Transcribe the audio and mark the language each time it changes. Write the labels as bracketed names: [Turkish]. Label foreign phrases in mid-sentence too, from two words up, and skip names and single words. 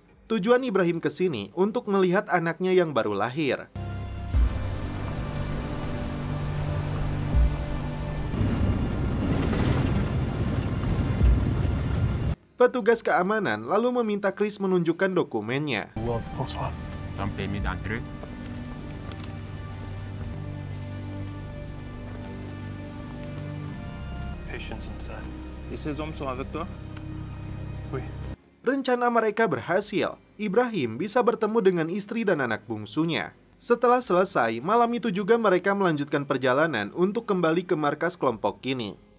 [Indonesian] Tujuan Ibrahim ke sini untuk melihat anaknya yang baru lahir. Petugas keamanan lalu meminta Chris menunjukkan dokumennya. [French] Un permis d'entrée. [English] Patients inside. [French] Et ces hommes sont avec toi? Oui. [Indonesian] Rencana mereka berhasil. Ibrahim bisa bertemu dengan istri dan anak bungsunya. Setelah selesai, malam itu juga mereka melanjutkan perjalanan untuk kembali ke markas kelompok ini.